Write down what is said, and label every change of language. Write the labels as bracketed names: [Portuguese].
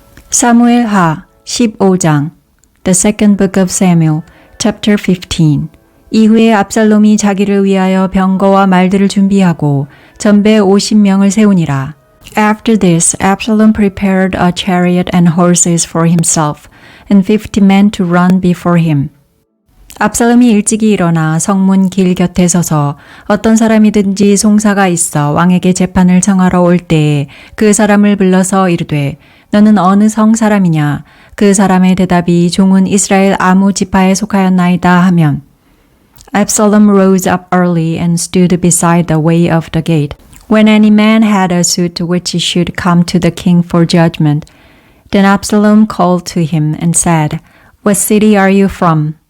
[Korean] 사무엘하 15장 [English] The Second Book of Samuel, Chapter 15 [Korean] 이후에 압살롬이 자기를 위하여 병거와 말들을 준비하고 전배 50명을 세우니라. [English] After this, Absalom prepared a chariot and horses for himself, and 50 men to run before him. [Korean] 압살롬이 일찍이 일어나 성문 길 곁에 서서 어떤 사람이든지 송사가 있어 왕에게 재판을 청하러 올 때에 그 사람을 불러서 이르되 너는 어느 성 사람이냐? 그 사람의 대답이 종은 이스라엘 아무 지파에 속하였나이다 하면 [English] Absalom rose up early and stood beside the way of the gate. When any man had a suit which should come to the king for judgment, then Absalom called to him and said, What city are you from?